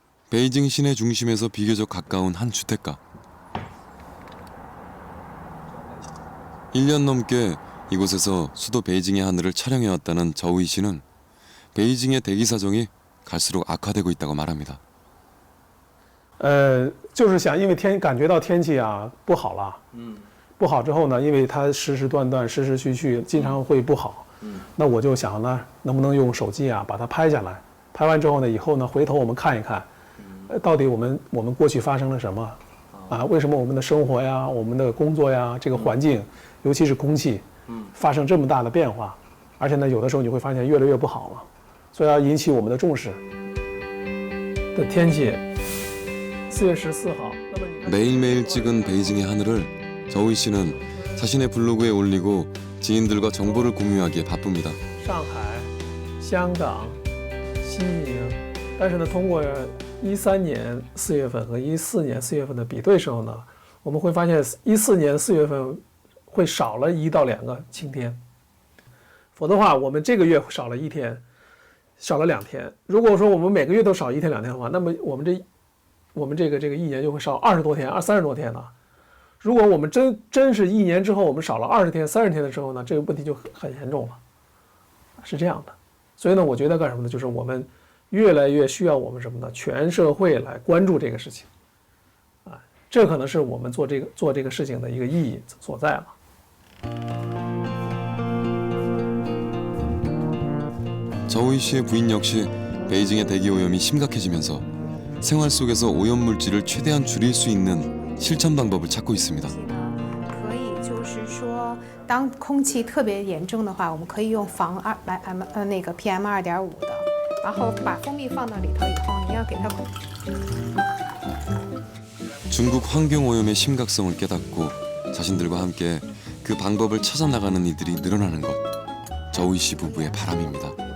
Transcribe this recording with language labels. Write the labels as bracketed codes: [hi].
[ko] 베이징 시내 중심에서 비교적 가까운 한 주택가. 1년 넘게 이곳에서 수도 베이징의 하늘을 촬영해왔다는 저우이 씨는 베이징의 대기 사정이 갈수록 악화되고 있다고 말합니다. [zh] 就是想因为感觉到天气不好了，不好之后呢，因为它时时断断、时时续续，经常会不好。那我就想呢，能不能用手机把它拍下来？拍完之后呢，以后呢，回头我们看一看，到底我们过去发生了什么为什么我们的生活呀、我们的工作呀、这个环境，尤其是空气，发生这么大的变化，而且呢，有的时候你会发现越来越不好了，所以要引起我们的重视。的天气，4月14号。 [ko] 매일매일 찍은 베이징의 하늘을 저우이 씨는 자신의 블로그에 올리고 지인들과 정보를 공유하기에 바쁩니다. [zh] 上海、香港、西宁，但是呢，通过13年4月份和14年4月份的比对时候呢，我们会发现14年4月份会少了1到2个晴天，否则的话，我们这个月少了1天，少了2天。如果说我们每个月都少1天2天的话，那么我们这个一年就会少20多天、30多天了。如果我们真是1年之后我们少了20天、30天的时候呢，这个问题就很严重了，是这样的。所以呢，我觉得干什么呢？就是我们越来越需要我们什么呢？全社会来关注这个事情，这可能是我们做这个事情的一个意义所在了。 [ko] 저우이 씨의 부인 역시 베이징의 대기 오염이 심각해지면서 생활 속에서 오염 물질을 최대한 줄일 수 있는 실천 방법을 찾고 있습니다. [zh] 可以就是说，当空气特别严重的话，我们可以用防那个 PM 2.5的，然后把蜂蜜放到里头以后，你要给它。 [ko] 중국 환경 오염의 심각성을 깨닫고 자신들과 함께 그 방법을 찾아 나가는 이들이 늘어나는 것. 저우이 씨 부부의 바람입니다.